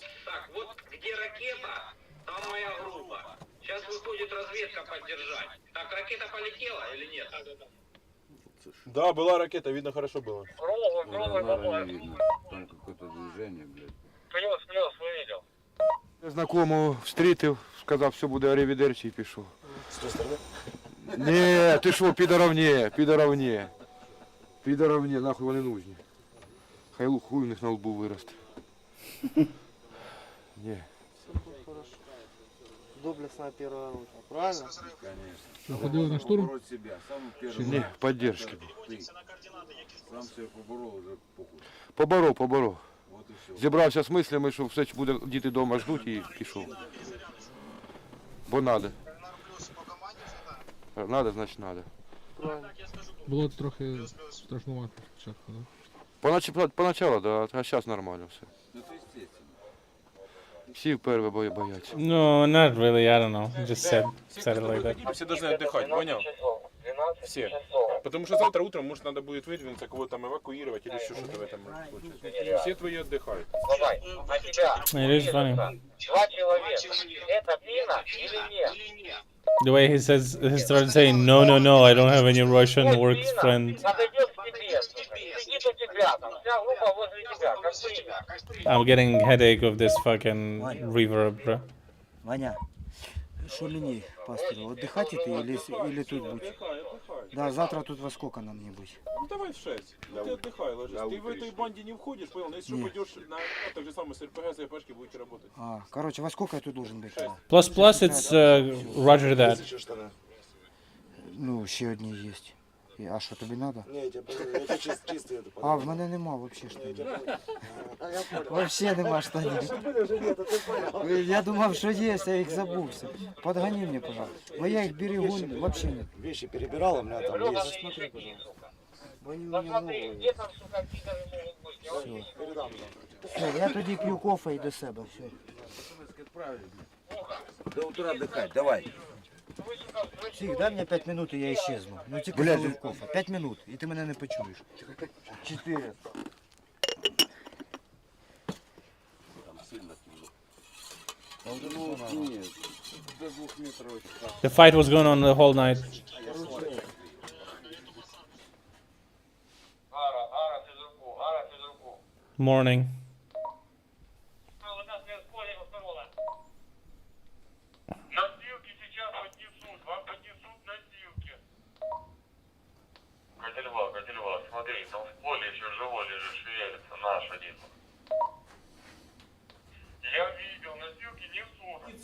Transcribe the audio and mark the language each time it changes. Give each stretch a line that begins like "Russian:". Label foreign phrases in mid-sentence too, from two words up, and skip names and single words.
Russian: Так, вот где ракета, там моя группа. Сейчас выходит разведка поддержать. Так, ракета полетела или нет? Да, была ракета, видно, хорошо было. Кровый, бабай. Там какое-то движение, блядь. Плюс, увидел. Знакомого встретив,
Ukrainian: сказав, все буде арівідерчі і пішов. Ні, ти що, підоровні, нахуй вони нужні. Хай хуй у них на лбу виросте. Ні.
Russian: Доблестная первая рука, правильно? Конечно. Ходили на штурм? Побороть себя. Самый первый.
Ukrainian: Ні, поддержки.
Russian: Ты сам себе поборол, уже похуй. Поборов. Вот и все.
Ukrainian: Зібрався з мислями, що все буде, діти вдома ждуть і пішов.
Russian: Бо надо. Надо, значить надо.
Ukrainian: Було трохи страшнувато спочатку, так?
Russian: Поначалу, да, а зараз нормально все. Ну это естественно.
Ukrainian: Всі вперше бояться.
English: No, not really, I don't know. Just said it like that.
Russian: Все должны отдыхать, понял? Все. Потому что завтра утром, может, надо будет выдвинуться, кого-то там эвакуировать или еще что-то в этом случае. Все твои отдыхают. Бабай, на тебя.
English: It is funny.
Russian: 2 человека. Это Пина или нет?
English: The way he started saying, no, I don't have any Russian work friend.
Russian: Подойдет к тебе, сидит у тебя, там вся группа возле тебя, как Пина.
English: I'm getting headache of this fucking reverb, bro.
Russian: Ваня, что мне, пастырь, отдыхать это или тут быть? Да, завтра тут во сколько нам не быть? Ну давай в 6. Ну, ты отдыхай, ложись. Ты в этой банде не входишь, понял? Но если что, пойдешь на так же самое с РПГ, с РПшки будете работать. Короче, во сколько я тут должен быть?
English: Plus, it's Roger that.
Ukrainian: Ну, ще одні є. А що, тобі треба? Ні, я тебе чистий. А, в мене нема взагалі штанів. Взагалі нема штанів. Я думав, що є, я їх забувся. Подгони мені, пожалуйста. Бо я їх берегу взагалі нет.
Russian: Вещи перебирал, у меня там есть. Смотри, пожалуйста.
Ukrainian: Бо вони у мене нові. Все, я тоді п'ю кофе і до себе, все.
Russian: До утра отдыхать, давай. Псих, дай мне 5 минут, и я исчезну.
Ukrainian: Ну тільки залив кофе. 5 минут, і ти мене не почуєш. 4.
Russian: Там сильно кинул. Нет.
English: The fight was going on the whole night. Morning.
Russian: Носилки сейчас поднесут, вам поднесут носилки. Катильва, смотри, там в поле еще живой лежит, шевелится, наш один. Я видел, носилки несут.